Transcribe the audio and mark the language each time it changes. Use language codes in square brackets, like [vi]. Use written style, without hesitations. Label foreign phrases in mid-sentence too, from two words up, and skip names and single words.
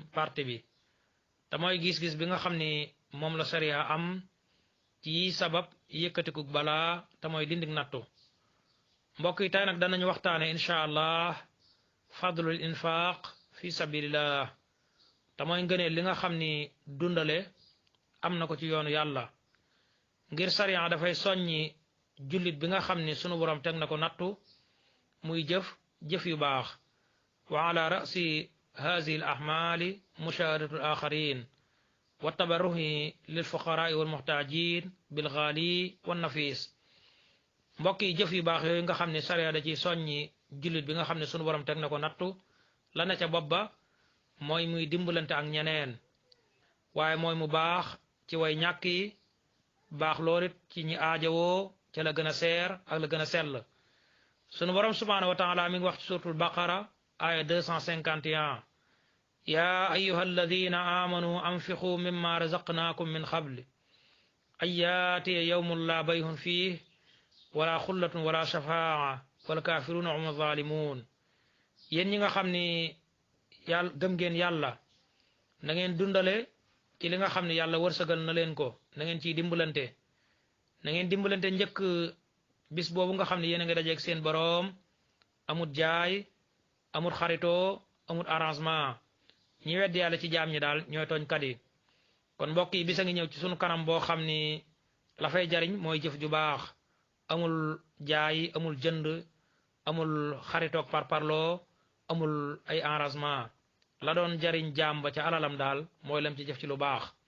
[wo] partie bi te mooy gis-gis bi nga xam ni moom la sariya am ci sabab yëkkatiku balaa te mooy dindik nattu mbokk yi tey nag danañu waxtaane [ar] إن شاء الله فضل الإنفاق في سبيل الله [wo] te mooy ngëneel li nga xam ni dundale am na ko ci yoonu yàlla ngir sariya dafay soññi jullit bi nga xam ni sunu borom teg na ko nattu muy jëf yu baax [ar] وعلى رأس هذه الأعمال مشاهدة الآخرين والتبرع للفقراء والمحتاجين بالغالي والنفيس [wo] mbokk yi jëf yu baax yooyu nga xam ne sariya da ci soññi jullit bi nga xam ne sunu borom teg na ko nattu la na ca bopp ba mooy muy dimbalante ak ñeneen waaye mooy mu baax ci way ñàkk yi baax loolit ci ñi aajowoo ca la gën a seer ak la gën a sell sunu borom [ar] سبحانه وتعالى [wo] mi ngi wax ci [ar] سورة البقرة [wo] aya 251 [ar] يا أيها الذين آمنوا أنفقوا مما رزقناكم من قبل أن يأتي يوم لا بيع فيه ولا خلة ولا شفاعة والكافرون هم الظالمون [wo] yéen ñi nga xam ni yàlla gëm ngeen yàlla na ngeen dundale ci li nga xam ne yàlla wërsëgal na leen ko na ngeen ciy dimbalante njëkk bis boobu nga xam ne yéen a ngi dajeeg seen boroom amut jaay amut xaritoo amut arrangement ñi weddi yàlla ci jaam ñi daal ñooy tooñkat yi kon mbokk yi bisa ngi ñëw ci sunu kanam boo xam ni la fay jariñ mooy jëf ju baax amul jaay amul jënd amul xaritoog parparloo amul ay arrangement la doon jariñ jaam ba ca alalam daal mooy lam ci jëf ci lu baax